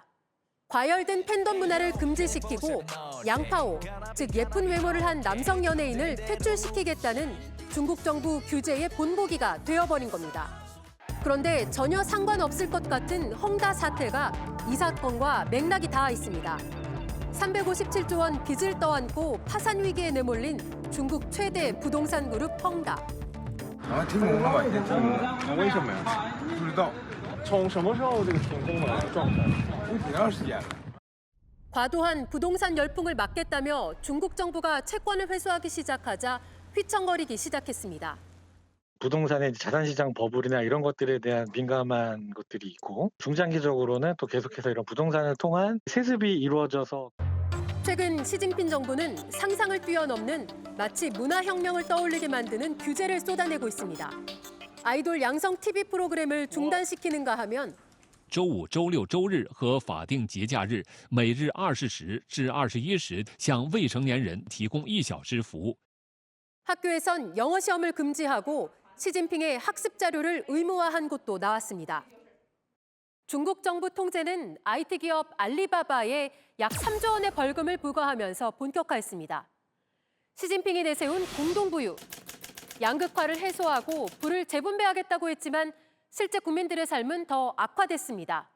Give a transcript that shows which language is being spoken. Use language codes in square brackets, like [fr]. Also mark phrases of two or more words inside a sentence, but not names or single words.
[ko] 과열된 팬덤 문화를 금지시키고 양파오, 즉 예쁜 외모를 한 남성 연예인을 퇴출시키겠다는 중국 정부 규제의 본보기가 되어버린 겁니다. 그런데 전혀 상관없을 것 같은 헝다 사태가 이 사건과 맥락이 닿아 있습니다. 357조 원 빚을 떠안고 파산 위기에 내몰린 중국 최대 부동산 그룹 헝다. [zh] 停工了吧？已经停工了。那为什么呀？不知道。从什么时候这个停工的状态？挺长时间了。 [ko] 과도한 부동산 열풍을 막겠다며 중국 정부가 채권을 회수하기 시작하자 휘청거리기 시작했습니다. 부동산의 자산시장 버블이나 이런 것들에 대한 민감한 것들이 있고 중장기적으로는 또 계속해서 이런 부동산을 통한 세습이 이루어져서 최근 시진핑 정부는 상상을 뛰어넘는 마치 문화혁명을 떠올리게 만드는 규제를 쏟아내고 있습니다. 아이돌 양성 TV 프로그램을 중단시키는가 하면 [zh] 周五、周六、周日和法定节假日，每日20时至21时向未成年人提供1小时服务。 [ko] 학교에선 영어 시험을 금지하고 시진핑의 학습 자료를 의무화한 곳도 나왔습니다. 중국 정부 통제는 IT 기업 알리바바에 약 3조 원의 벌금을 부과하면서 본격화했습니다. 시진핑이 내세운 공동부유, 양극화를 해소하고 부를 재분배하겠다고 했지만 실제 국민들의 삶은 더 악화됐습니다.